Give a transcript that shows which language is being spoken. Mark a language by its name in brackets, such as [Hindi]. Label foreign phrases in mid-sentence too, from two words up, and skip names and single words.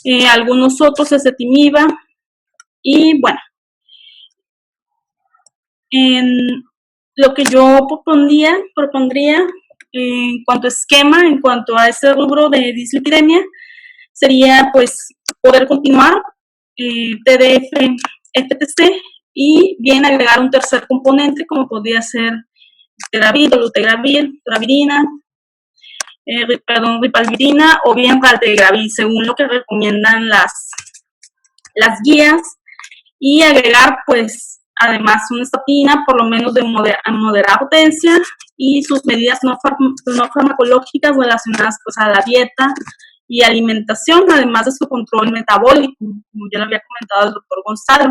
[Spanish] algunos otros ezetimiba, y bueno, en lo que yo propondría en cuanto a esquema, en cuanto a ese rubro de dislipidemia, sería pues poder continuar TDF, FTC, y bien agregar un tercer componente como podría ser Teravir, dolutegravir, travirina, ripalvirina o bien raltegravir, según lo que recomiendan las guías, y agregar pues además una estatina por lo menos de moderada potencia, y sus medidas no farmacológicas relacionadas pues a la dieta y alimentación, además de su control metabólico, como ya lo había comentado el doctor Gonzalo.